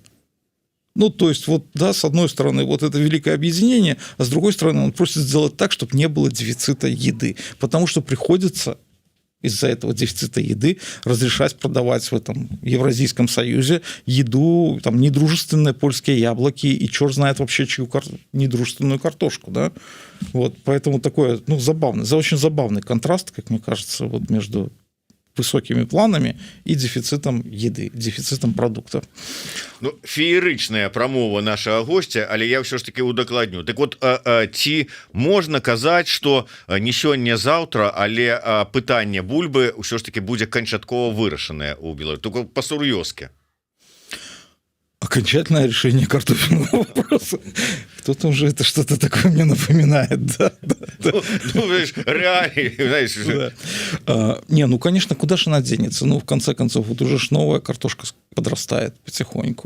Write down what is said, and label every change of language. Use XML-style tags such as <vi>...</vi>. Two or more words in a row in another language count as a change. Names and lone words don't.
<ru>Ну, то есть, вот, да, с одной стороны, вот это великое объединение, а с другой стороны, он просит сделать так, чтобы не было дефицита еды, потому что приходится из-за этого дефицита еды разрешать продавать в этом Евразийском союзе еду, там, недружественные польские яблоки и черт знает вообще чью недружественную картошку, да, вот, поэтому такой, ну, забавный, очень забавный контраст, как мне кажется, вот между высокими планами и дефицитом еды, дефицитом продуктов.</ru> <be>Ну, феерычная прамова нашага гостя, але я ўсё ж таки удакладню. Так вот, ці можна казаць, што не сёння-заўтра, але пытанне бульбы ўсё ж таки будзе канчаткова вырашанае ў Беларусі, только па-сур'ёзкі.</be> <ru>Окончательное решение картофельного вопроса. Кто-то уже это что-то такое мне напоминает. Да, да, да. Ну, реально, знаешь. Да. Не, ну, конечно, куда же она денется? Ну, в конце концов, вот уже ж новая картошка подрастает потихоньку.</ru>